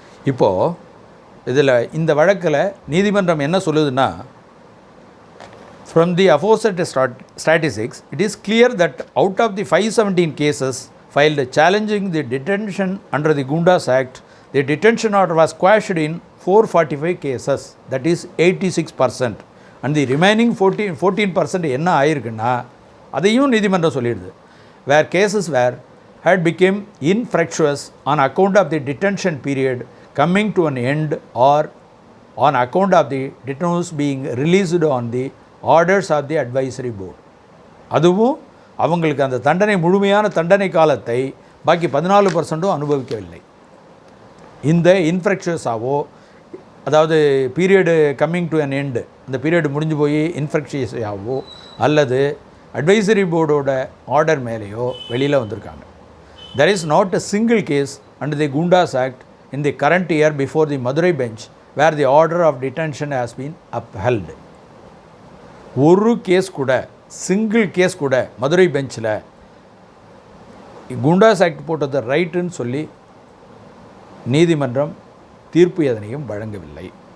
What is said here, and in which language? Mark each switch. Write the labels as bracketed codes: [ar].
[ta] இப்போது இதில் இந்த வழக்கில் நீதிமன்றம் என்ன சொல்லுதுன்னா, [en] From the aforesaid statistics it is clear that out of the 517 cases filed challenging the detention under the Gundas Act, the detention order was quashed in 445 cases, that is 86%. and the remaining 14% [ta] என்ன ஆயிருக்குன்னா அதையும் நீதிமன்றம் சொல்லிடுது. [en] where cases had become infructuous on account of the detention period coming to an end or on account of the detainees being released on the orders of the advisory board. [ta] அதுவும் அவங்களுக்கு அந்த தண்டனை முழுமையான தண்டனை காலத்தை பாக்கி 14% அனுபவிக்கவில்லை. இந்த இன்ஃப்ரக்ஷஸாவோ, அதாவது [en] period coming to an end, [ta] அந்த பீரியடு முடிஞ்சு போய் இன்ஃப்ரக்ஷஸாவோ அல்லது அட்வைசரி போர்டோட ஆர்டர் மேலேயோ வெளியில் வந்திருக்காங்க. [en] There is not a single case under the Gundas Act in the current year before the Madurai bench where the order of detention has been upheld. [ta] ஒரு case கூட, single case கூட மதுரை பெஞ்சில் Goondas act போட்டது ரைட்டுன்னு சொல்லி நீதிமன்றம் தீர்ப்பு எதனையும் வழங்கவில்லை.